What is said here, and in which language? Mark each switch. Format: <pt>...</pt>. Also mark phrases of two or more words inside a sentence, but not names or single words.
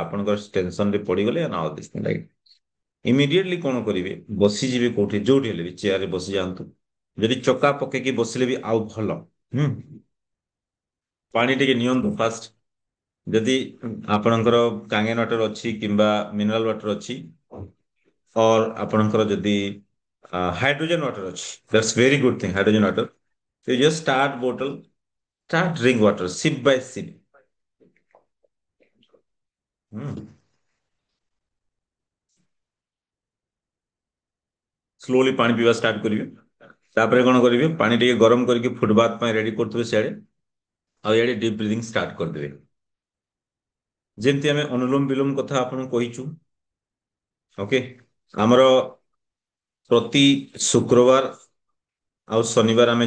<or>ଆପଣଙ୍କର ଟେନସନ ରେ ପଡିଗଲେ ନା ରାଇଟ ଇମିଡିଏଟଲି କଣ କରିବେ ବସିଯିବେ କୋଉଠି ଯୋଉଠି ହେଲେ ବି ଚେୟାରରେ ବସି ଯାଆନ୍ତୁ ଯଦି ଚକା ପକେଇକି ବସିଲେ ବି ଆଉ ଭଲ ହୁଁ ପାଣି ଟିକେ ନିଅନ୍ତୁ ଫାଷ୍ଟ ଯଦି ଆପଣଙ୍କର କାଙ୍ଗେନ ୱାଟର ଅଛି କିମ୍ବା</or> <en>mineral water</en> <or>ଅଛି ଅର୍ ଆପଣଙ୍କର ଯଦି</or> <en>hydrogen water</en> <or>ଅଛି</or> <en>that's very good thing hydrogen water you just start bottle start drink water sip by sip</en> <or>ହୁଁ ସ୍ଲୋଲି ପାଣି ପିଇବା ଷ୍ଟାର୍ଟ କରିବେ ତାପରେ କଣ କରିବେ ପାଣି ଟିକେ ଗରମ କରିକି ଫୁଟବାଥ ପାଇଁ ରେଡି କରୁଥିବେ ସିଆଡେ ଆଉ ଇଆଡେ</or> <en>deep breathing</en> <or>ଷ୍ଟାର୍ଟ କରିଦେବେ ଯେମିତି ଆମେ ଅନୁଲୋମ ବିଲୋମ କଥା ଆପଣଙ୍କୁ କହିଛୁ ଓକେ ଆମର ପ୍ରତି ଶୁକ୍ରବାର ଆଉ ଶନିବାର ଆମେ</or>